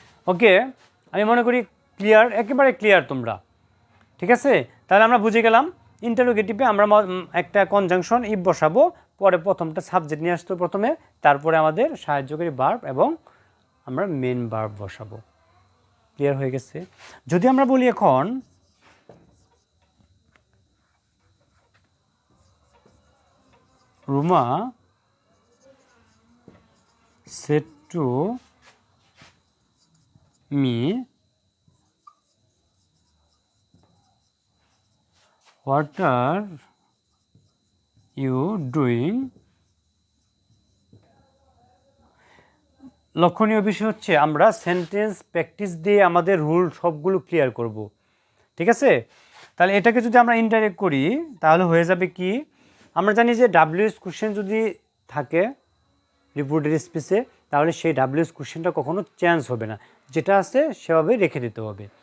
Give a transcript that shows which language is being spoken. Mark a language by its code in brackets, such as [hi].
[bn] ওকে, আমি মনে করি ক্লিয়ার, একেবারে ক্লিয়ার তোমরা, ঠিক আছে? তাহলে আমরা বুঝে গেলাম ইন্টারোগেটিভে আমরা একটা কনজাংশন ইফ বসাবো, পরে প্রথমটা সাবজেক্ট নিয়ে আসতো প্রথমে, তারপরে আমাদের সাহায্যকারী ভার্ব এবং আমরা মেন ভার্ব বসাবো। ক্লিয়ার হয়ে গেছে? যদি আমরা বলি এখন [en] Ruma said to me, what are you doing? [bn] লক্ষণীয় বিষয় হচ্ছে আমরা সেন্টেন্স প্র্যাকটিস দিয়ে আমাদের রুল সবগুলো ক্লিয়ার করব, ঠিক আছে? তাহলে এটাকে যদি আমরা ইনডাইরেক্ট করি তাহলে হয়ে যাবে কি, আমরা জানি যে ডাব্লিউএস কোশ্চেন যদি থাকে রিপোর্টেড স্পিচে তাহলে সেই ডাব্লিউএস কোশ্চেনটা কখনো চেঞ্জ হবে না, যেটা আছে সেভাবে রেখে দিতে হবে।